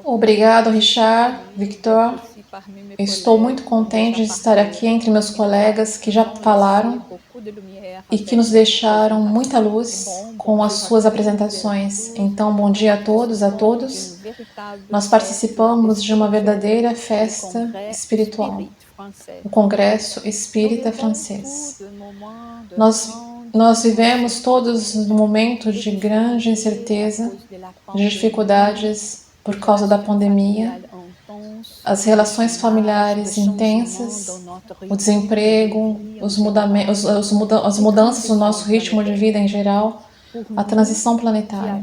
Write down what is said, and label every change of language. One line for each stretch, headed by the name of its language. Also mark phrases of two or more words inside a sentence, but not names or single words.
Portuguese: Obrigado, Richard, Victor.
French: Aussi parmi mes
Portuguese: Estou muito
French: collègues,
Portuguese: contente de já estar aqui entre meus colegas que já falaram
French: beaucoup de lumière
Portuguese: e que
French: avec
Portuguese: nos deixaram
French: présentation.
Portuguese: muita luz com as suas apresentações. Então, bom dia a todos, a todos. Nós participamos de uma verdadeira festa espiritual, o Congresso Espírita Francês. Nós vivemos todos num momento de grande incerteza, de dificuldades por causa da pandemia, as relações familiares intensas, o desemprego, as mudanças no nosso ritmo de vida em geral, a transição planetária.